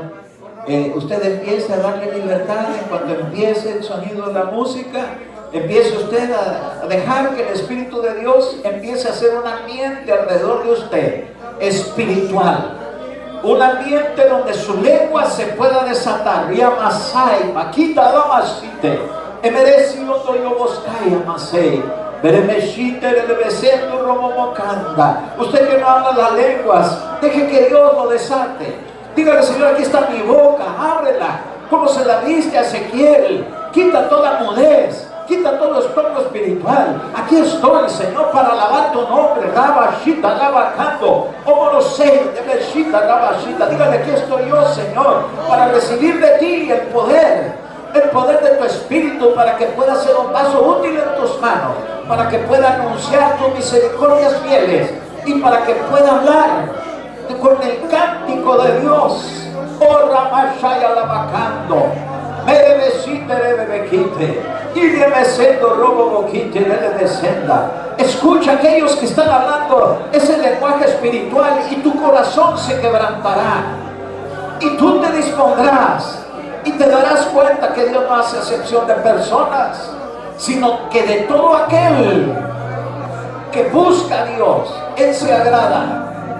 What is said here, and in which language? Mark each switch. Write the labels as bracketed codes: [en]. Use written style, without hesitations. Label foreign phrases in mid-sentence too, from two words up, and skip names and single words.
[es] Usted empiece a darle libertad. En cuanto empiece el sonido de la música, empiece usted a dejar que el Espíritu de Dios empiece a hacer un ambiente alrededor de usted, espiritual. Un ambiente donde su lengua se pueda desatar. Yamasai, Makita Damasite, Emereci Otoyo Boscaya Masei, Beremeshite Relevesendo Romomocanda. Usted que no habla las lenguas, deje que Dios lo desate. Dígale: Señor, aquí está mi boca, ábrela, como se la diste a Ezequiel. Quita toda mudez, quita todo estorbo espiritual. Aquí estoy, Señor, para alabar tu nombre. Rabashita, Rabacando, Omorosei, Debeshita, Rabashita. Dígale: aquí estoy yo, Señor, para recibir de ti el poder de tu Espíritu, para que pueda ser un vaso útil en tus manos, para que pueda anunciar tus misericordias fieles y para que pueda hablar con el cántico de Dios. Oh, Ramashaya Labacando, Merebesite Rebebequite, y Remesendo Robo Boquite Descenda. Escucha, aquellos que están hablando ese lenguaje espiritual, y tu corazón se quebrantará, y tú te dispondrás. Y te darás cuenta que Dios no hace excepción de personas, sino que de todo aquel que busca a Dios, Él se agrada.